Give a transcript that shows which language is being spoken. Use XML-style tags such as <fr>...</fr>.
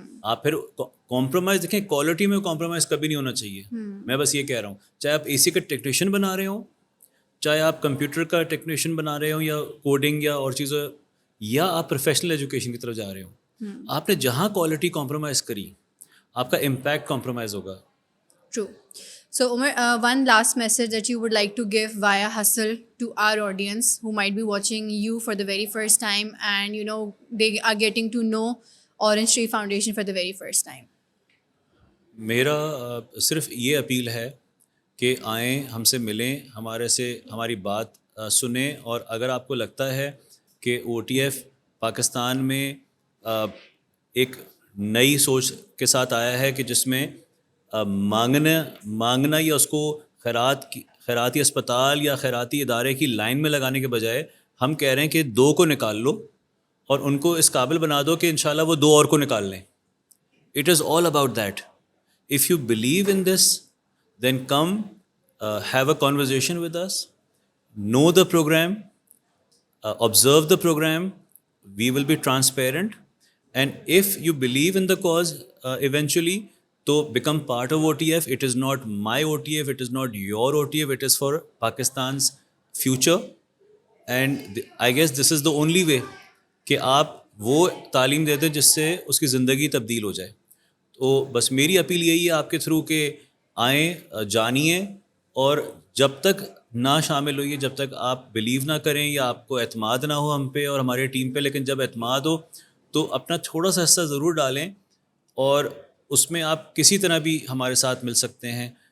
<ur>آپ پھر کمپرومائز دیکھیں, کوالٹی میں کمپرومائز کبھی نہیں ہونا چاہیے. میں بس یہ کہہ رہا ہوں, چاہے آپ اے سی کا ٹیکنیشین بنا رہے ہوں, چاہے آپ کمپیوٹر کا ٹیکنیشین بنا رہے ہوں, یا کوڈنگ یا اور چیزیں, یا آپ پروفیشنل ایجوکیشن کی طرف جا رہے ہوں, آپ نے جہاں کوالٹی کمپرومائز کری آپ کا امپیکٹ کمپرومائز ہوگا.</ur> <en>True. So Umar, one last message that you would like to give via Hustle to our audience who might be watching you for the very first time and they are getting to know Orange Tree Foundation for the very first time.</en> <ur>میرا صرف یہ appeal ہے کہ آئیں, ہم سے ملیں, ہماری بات سنیں, اور اگر آپ کو لگتا ہے کہ او ٹی ایف پاکستان میں ایک نئی سوچ کے ساتھ آیا ہے کہ جس میں مانگنا یا اس کو خیراتی اسپتال یا خیراتی ادارے کی لائن میں لگانے کے بجائے ہم کہہ رہے ہیں کہ 2 کو نکال لو اور ان کو اس قابل بنا دو کہ انشاءاللہ وہ 2 اور کو نکال لیں.</ur> <en>It is all about that. If you believe in this, then come have a conversation with us, know the program, observe the program. We will be transparent, and if you believe in the cause eventually, to become part of OTF. It is not my OTF, it is not your OTF, it is for Pakistan's future, and I guess this is the only way</en> <ur>کہ آپ وہ تعلیم دے دیں جس سے اس کی زندگی تبدیل ہو جائے. تو بس میری اپیل یہی ہے آپ کے تھرو کہ آئیں, جانیے, اور جب تک نہ شامل ہوئیے, جب تک آپ بلیو نہ کریں یا آپ کو اعتماد نہ ہو ہم پہ اور ہماری ٹیم پہ, لیکن جب اعتماد ہو تو اپنا تھوڑا سا حصہ ضرور ڈالیں, اور اس میں آپ کسی طرح بھی ہمارے ساتھ مل سکتے ہیں.</ur>